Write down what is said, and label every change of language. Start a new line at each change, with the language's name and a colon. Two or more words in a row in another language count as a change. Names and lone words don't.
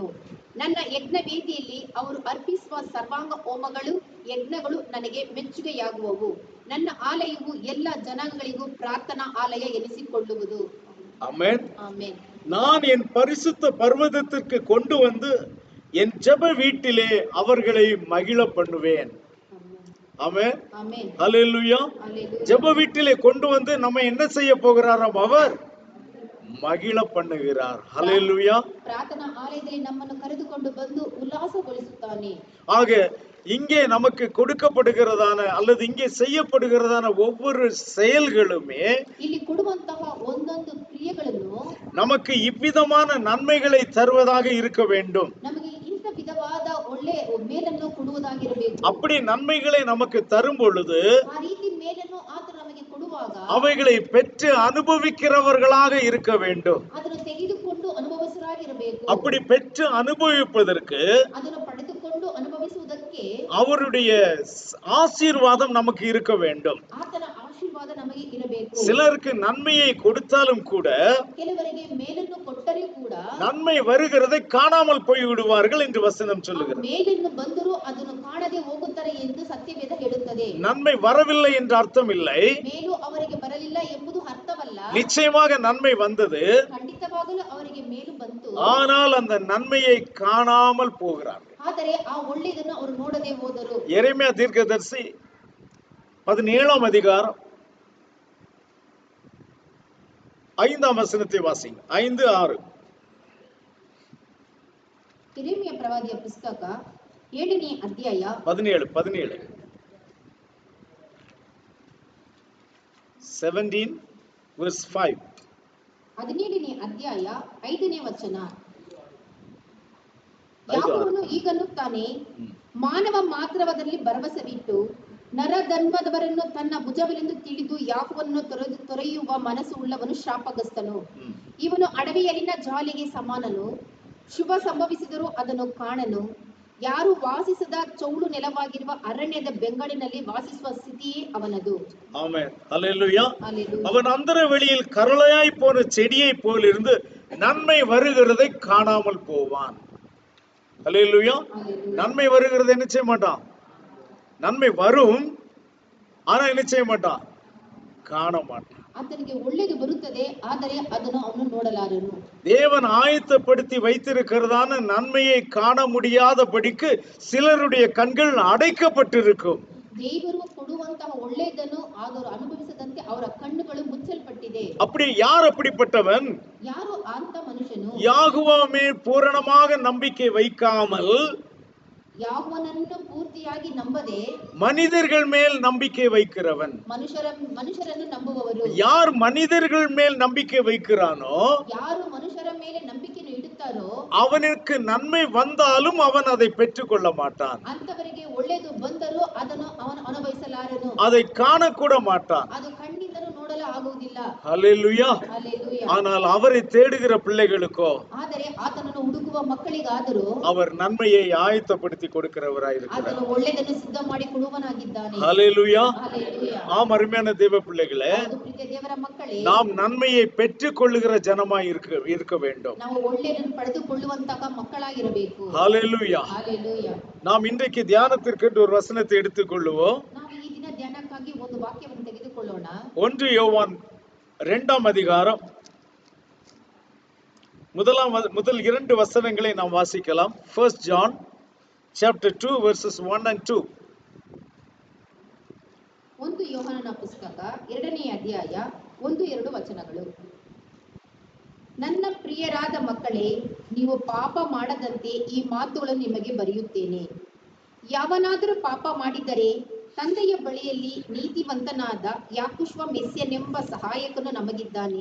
Kannada: ನನ್ನ ಯಜ್ಞ ವೇದಿಯಲ್ಲಿ ಅವರು ಅರ್ಪಿಸುವ ಸರ್ವಾಂಗ ಹೋಮಗಳು ಯಜ್ಞಗಳು ನನಗೆ ಮೆಚ್ಚುಗೆಯಾಗುವವು. ನನ್ನ ಆಲಯವು ಎಲ್ಲ ಜನಾಂಗಗಳಿಗೂ ಪ್ರಾರ್ಥನಾ ಆಲಯ ಎನಿಸಿಕೊಳ್ಳುವುದು.
Tamil: ஆமென்.
Kannada: ಆಮೆನ್.
Tamil: நான் என் பரிசுத்த பர்வதத்திற்கு கொண்டு வந்து என் ஜெப வீட்டிலே அவர்களை மகிழ பண்ணுவேன். ஆமென்.
Kannada: ಆಮೆನ್.
Tamil: ஹல்லேலூயா.
Kannada: ಹಲ್ಲೆಲೂಯಾ.
Tamil: ஜெப வீட்டிலே கொண்டு வந்து நம்ம என்ன செய்ய போகிறாராம்? அவர் மகிழ பண்ணுகிறார். ஹல்லேலூயா.
Kannada: ಪ್ರಾರ್ಥನಾ ಆಲಯದಲ್ಲಿ ನಮ್ಮನ್ನು ಕರೆದುಕೊಂಡು ಬಂದು ಉಲ್ಲಾಸಗೊಳಿಸುತ್ತಾನೆ.
Tamil: ஆக இங்கே நமக்கு கொடுக்கப்படுகிறதான அல்லது இங்கே செய்யப்படுகிறதான ஒவ்வொரு செயல்களுமே
Kannada: ಇಲ್ಲಿ ಕೊಡುವಂತಹ ಒಂದೊಂದು ಕ್ರಿಯೆಗಳನ್ನು
Tamil: நமக்கு இவ்விதமான நன்மைகளை தருவதாக இருக்க வேண்டும்.
Kannada: ನಮಗೆ ಇಂಥ ವಿಧವಾದ ಒಳ್ಳೆ ಮೇಲನ್ನು ಕೊಡುವುದಾಗಿರಬೇಕು.
Tamil: அப்படி நன்மைகளை நமக்கு தரும் பொழுது
Kannada: ಆ ರೀತಿ ಮೇಲನ್ನು ಆತನು ನಮಗೆ ಕೊಡುವಾಗ
Tamil: அவைகளை பெற்று அனுபவிக்கிறவர்களாக இருக்க வேண்டும்.
Kannada: ಅದನ್ನು ತೆಗೆದುಕೊಂಡು ಅನುಭವಿಸರಾಗಿರಬೇಕು.
Tamil: அப்படி பெற்று அனுபவிப்பதற்கு
Kannada: ಅದನ್ನು ಪಡೆದುಕೊಂಡು ಅನುಭವಿಸುವುದಕ್ಕೆ
Tamil: அவருடைய ஆசீர்வாதம் நமக்கு இருக்க வேண்டும்.
Kannada: ಆತನ ಆಶೀರ್ವಾದ ನಮಗೆ ಇರಬೇಕು.
Tamil: சிலருக்கு நன்மையை கொடுத்தாலும் கூட
Kannada: ಕೆಲವರಿಗೆ ಮೇಲನ್ನು ಕೊಟ್ಟರೆ ಕೂಡ
Tamil: நன்மை வருகிறதை காணாமல் போய் விடுவார்கள் என்று வசனம் சொல்லுகிறது.
Kannada: ಮೇಲನ್ನು ಬಂದರೂ ಅದನ್ನು ಕಾಣದೆ ಹೋಗುತ್ತಾರೆ ಎಂದು ಸತ್ಯವೇದ ಹೇಳುತ್ತದೆ.
Tamil: நன்மை வரவில்லை என்று அர்த்தம் இல்லை.
Kannada: ಮೇಲು ಅವರಿಗೆ ಬರಲಿಲ್ಲ ಎಂಬುದು ಅರ್ಥವಲ್ಲ.
Tamil: நிச்சயமாக நன்மை வந்தது.
Kannada: ಖಂಡಿತವಾಗಲೂ ಅವರಿಗೆ ಮೇಲು ಬಂತು.
Tamil: ஆனால் அந்த நன்மையை காணாமல் போகிறார்கள்.
Kannada: ಆದರೆ ಆ ಒಳ್ಳೆಯದನ್ನು ಅವರು ನೋಡದೆ ಹೋದರು.
Tamil: எரேமியா தீர்க்கதரிசி 17ஆம் அதிகாரம் 5ஆம் வசனத்தை வாசிங்க. 5:6.
Kannada: ಯೆರೆಮೀಯ ಪ್ರವಾದಿಯ ಪುಸ್ತಕ 7ನೇ ಅಧ್ಯಾಯ
English: 17 verse 5.
Kannada: 17ನೇ ಅಧ್ಯಾಯ 5ನೇ ವಚನ. ಯಾಕೋಬನು ಈಗನ್ನುತ್ತಾನೆ, ಮಾನವ ಮಾತ್ರವದಲ್ಲಿ ಭರವಸವಿಟ್ಟು ನರಧರ್ಮದವರನ್ನು ತನ್ನ ಭುಜವಿಲೆಂದು ತಿಳಿದು ಯಾಕೋಬನನ್ನು ತೊರೆಯುವ ಮನಸ್ಸು ಉಳ್ಳವನು ಶಾಪಗ್ರಸ್ತನು. ಇವನು ಅಡವಿಯಲ್ಲಿನ ಜಾಲಿಗೆ ಸಮಾನನು. ಶುಭ ಸಂಭವಿಸಿದರೂ ಅದನ್ನು ಕಾಣನು. ಯಾರು ವಾಸಿಸದ ಚೌಳು ನೆಲವಾಗಿರುವ ಅರಣ್ಯದ ಬೆಂಗಳಿನಲ್ಲಿ ವಾಸಿಸುವ ಸ್ಥಿತಿಯೇ ಅವನದು.
Tamil: ஆமென். ஹல்லேலூயா. அல்லேலூயா. அவன் அந்தர வெளியில் கரளையாய் போன செடியை போல் இருந்து நன்மை வருகிறதை காணாமல் போவான். ஹல்லேலூயா. நன்மை வருகிறதை என்ன செய்ய மாட்டான்? நன்மை வரும், ஆனா என்ன செய்ய மாட்டான்? காண மாட்டான்.
Kannada: ಆತನಿಗೆ ಒಳ್ಳೆಯದು ಬರುತ್ತದೆ, ಆದರೆ ಅದನ್ನು ಅವನು ನೋಡಲಾರನು.
Tamil: தேவன் ஆயத்தப்படுத்தி வைத்திருக்கிறதான நன்மையை காண முடியாதபடிக்கு சிலருடைய கண்கள் அடைக்கப்பட்டிருக்கும்.
Kannada: ದೇವರು ಕೊಡುವಂತಹ ಒಳ್ಳೆಯದನ್ನು ಅವರು ಅನುಭವಿಸದಂತೆ ಅವರ ಕಣ್ಣುಗಳು ಮುಚ್ಚಲ್ಪಟ್ಟಿದೆ.
Tamil: அப்படி யார் அப்படிப்பட்டவன்?
Kannada: ಯಾರು ಅಂತ ಮನುಷ್ಯನು
Tamil: யாகுவா மேல் பூரணமாக நம்பிக்கை வைக்காமல்
Kannada: ಯಾವನನ್ನು ಪೂರ್ತಿಯಾಗಿ ನಂಬದೆ
Tamil: மனிதர்கள் மேல் நம்பிக்கை வைக்கிறவன்.
Kannada: ಮನುಷ್ಯರನ್ನು ನಂಬುವವರು.
Tamil: யார் மனிதர்கள் மேல் நம்பிக்கை வைக்கிறானோ,
Kannada: ಯಾರು ಮನುಷ್ಯರ ಮೇಲೆ ನಂಬಿಕೆಯನ್ನು ಇಡುತ್ತಾರೋ
Tamil: அவனுக்கு நன்மை வந்தாலும் அவன் அதை பெற்றுக்கொள்ள மாட்டான்.
Kannada: ಅಂತವರಿಗೆ ಒಳ್ಳೆಯದು ಬಂದರೂ ಅದನ್ನು ಅವನು ಅನುಭವಿಸಲಾರನು.
Tamil: அதை காணக்கூட மாட்டான்.
Kannada: ಅದು ಕಣ್ಣಿಂದಲೂ ನೋಡಲು ಆಗುವುದಿಲ್ಲ.
Tamil: ஹல்லேலூயா.
Kannada: ಹಲ್ಲೆಲೂಯಾ.
Tamil: ஆனால் அவரை தேடுகிற பிள்ளைகளுக்கோ
Kannada: ಆದರೆ ಆತನನ್ನು ಹುಡುಕುವ ಮಕ್ಕಳಿಗಾದರೂ
Tamil: அவர் நன்மையை ஆயத்தப்படுத்தி கொடுக்கிறவராய் இருக்கிறார்.
Kannada: ಆತನು ಒಳ್ಳೆಯದನ್ನು ಸಿದ್ಧ ಮಾಡಿ ಕೊಡುವನಾಗಿದ್ದಾನೆ.
Tamil: ஹல்லேலூயா.
Kannada: ಹಲ್ಲೆಲೂಯಾ.
Tamil: ஆம், அருமையான தேவ பிள்ளைகளே,
Kannada: ಹೌದು ಪ್ರೀತಿಯ ದೇವರ ಮಕ್ಕಳೇ,
Tamil: நாம் நன்மையை பெற்றுக் கொள்ளுகிற ஜனமாய் இருக்க வேண்டும்.
Kannada: ನಾವು ಒಳ್ಳೆಯದನ್ನು ಪಡೆದುಕೊಳ್ಳುವಂತಹ ಮಕ್ಕಳಾಗಿರಬೇಕು.
Tamil: ஹல்லேலூயா.
Kannada: ಹಲ್ಲೆಲೂಯಾ.
Tamil: நாம் இன்றைக்கு தியானத்திற்கு ஒரு வசனத்தை எடுத்துக்கொள்ளுவோம்.
Kannada: ನಾವು ಈ ದಿನ ಧ್ಯಾನಕ್ಕಾಗಿ ಒಂದು ವಾಕ್ಯವನ್ನು ತೆಗೆದುಕೊಳ್ಳೋಣ.
Tamil: 1 யோவான் 2ஆம் அதிகாரம் முதல் 2 வசனங்களை நாம் வாசிக்கலாம்.
English: 1 John chapter 2 verses 1 and 2.
Kannada: 1 ಯೋಹಾನನ ಪುಸ್ತಕ 2ನೇ ಅಧ್ಯಾಯ 1-2 ವಚನಗಳು. ನನ್ನ ಪ್ರಿಯರಾದ ಮಕ್ಕಳೇ, ನೀವು ಪಾಪ ಮಾಡದಂತೆ ಈ ಮಾತುಗಳನ್ನು ನಿಮಗೆ ಬರೆಯುತ್ತೇನೆ. ಯಾವನಾದರೂ ಪಾಪ ಮಾಡಿದರೆ ತಂದೆಯ ಬಳಿಯಲ್ಲಿ ನೀತಿವಂತನಾದ ಯಾಕುಶ್ವ ಮೆಸ್ಸನೆಂಬ ಸಹಾಯಕನು ನಮಗಿದ್ದಾನೆ.